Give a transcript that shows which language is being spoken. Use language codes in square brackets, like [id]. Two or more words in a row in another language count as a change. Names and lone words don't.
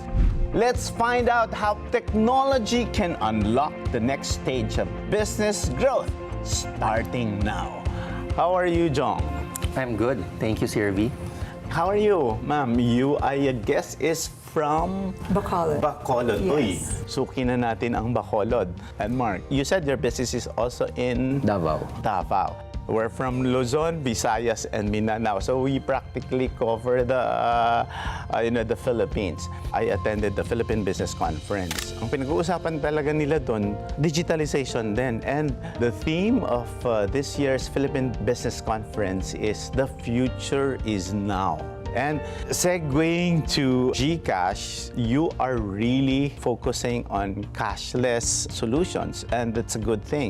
[en] Let's find out how technology can unlock the next stage of business growth, starting now. How are you, Jong? I'm good. Thank you, 𝗚𝗏. How are you, ma'am? You, I guess, is from Bacolod. Bacolod. Yes. [tl] Uy, suki na natin ang Bacolod. [en] And Mark, you said your business is also in Davao. Davao. We're from Luzon, Visayas, and Mindanao. So we practically cover the Philippines. I attended the Philippine Business Conference. [tl] Ang pinag-uusapan talaga nila doon, digitalization din. [en] And the theme of this year's Philippine Business Conference is The Future is Now. And segueing to GCash, you are really focusing on cashless solutions, and that's a good thing.